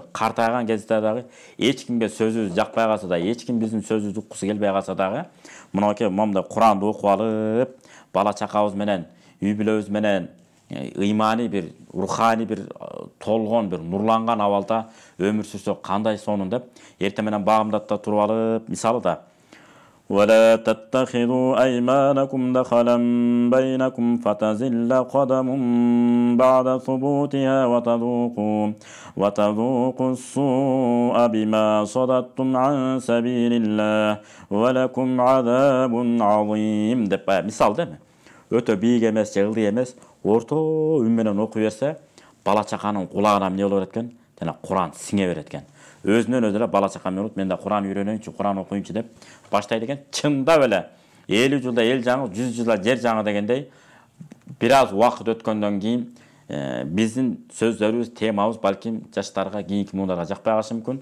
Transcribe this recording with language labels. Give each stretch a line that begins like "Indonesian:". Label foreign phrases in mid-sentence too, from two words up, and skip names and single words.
Kyrgyz: Картайган кезде дагы эч кимге сөзүбүз жакпай калса да, эч ким биздин сөзүбүздү уккусу келбей калса дагы, мынакей момундай Куранды окуп алып, бала чакабыз менен, үй бүлөбүз менен ыймани бир, руханий бир толгон, бир нурланган абалда өмүр сүрсөк кандай сонун деп, эртең менен багымдатта туруп алып, мисалы да
Arabic: ولا تتخذوا أيمانكم دخلا بينكم فتزل قدم بعد ثبوتها وتذوقوا السوء بما صددتم عن سبيل الله ولكم عذاب عظيم
Kyrgyz: деп мисал деме. Өтө бийик эмес, жыгылдый эмес, орто үн менен окуй берсе, бала чаканын кулагына эмне болот экен? Жана Куран сиңе берет экен. Өзүнөн өзү эле бала чакам менен мен да Куран үйрөнөйүнчү, Куран окуйунчу деп баштайт экен. Чындап эле 50 жылда эл жаңы, 100 жылда жер жаңы дегендей, бир аз убакыт өткөндөн кийин биздин сөздөрүбүз, темабыз балким жаштарга, кийинки муундарга жакпай калышы мүмкүн.